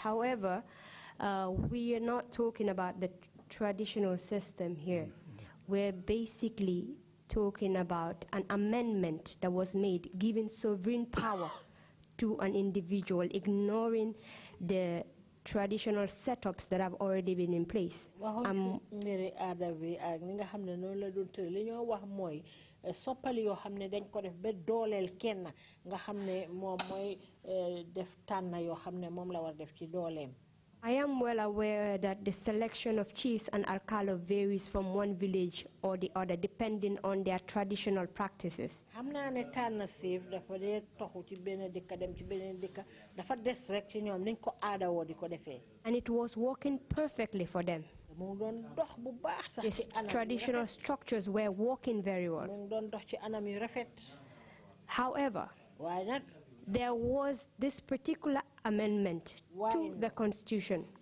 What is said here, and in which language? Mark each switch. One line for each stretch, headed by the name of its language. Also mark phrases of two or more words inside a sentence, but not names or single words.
English: However, we are not talking about the traditional system here. We're basically talking about an amendment that was made giving sovereign power to an individual, ignoring the traditional setups that have already been in place.
Wolof: Soppali yoo xam ne dañ ko def ba dooleel kenn nga xam ne moom mooy def tànn yoo xam ne moom la war def ci dooleem.
English: I am well aware that the selection of chiefs and alcalo varies from one village or the other, depending on their traditional practices.
Wolof: Xam naa ne tànn siif dafa dee toxu ci benn dëkk dem ci beneen dëkk dafa des rek ci ñoom niñ ko aadawoo di ko defee.
English: And it was working perfectly for them. These traditional structures were working very well. However, there was this particular amendment to the Constitution